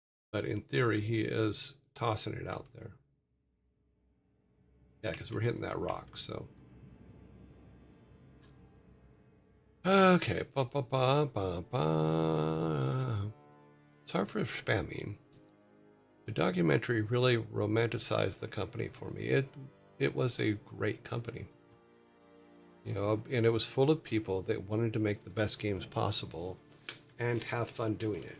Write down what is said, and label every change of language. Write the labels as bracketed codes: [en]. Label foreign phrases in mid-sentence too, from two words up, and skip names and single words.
[en] But in theory, he is tossing it out there. Yeah, because we're hitting that rock, so. Okay. Ba, ba, ba, ba, ba. Sorry for spamming. The documentary really romanticized the company for me. It was a great company. You know, and it was full of people that wanted to make the best games possible and have fun doing it.